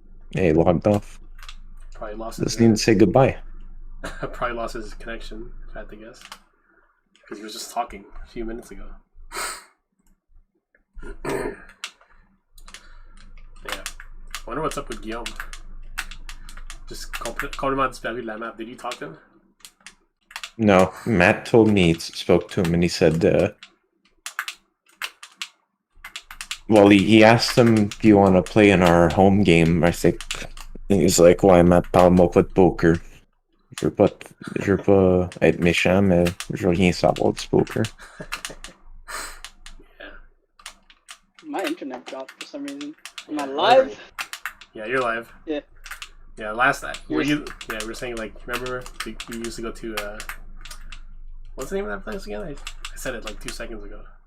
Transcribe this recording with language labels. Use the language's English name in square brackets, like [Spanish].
[English] Yeah, he logged off. Probably lost Just need to say goodbye. Probably lost his connection, if I had to guess. Because he was just talking a few minutes ago. Yeah. I wonder what's up with Guillaume. Just [French] complètement disparu de la map. [English] Did you talk to him? No, Matt told me he spoke to him and he said, well, he asked him, do you want to play in our home game, I think. And he's like, why, Matt, [French] parle-moi pas de poker. Je veux pas être méchant, mais je veux rien savoir du poker. [English] My internet dropped for some reason. Am I live? Yeah, you're live. Yeah. Yeah, last night. You were- Yeah, we were saying, like, remember we used to go to, what's the name of that place again? I said it like 2 seconds ago.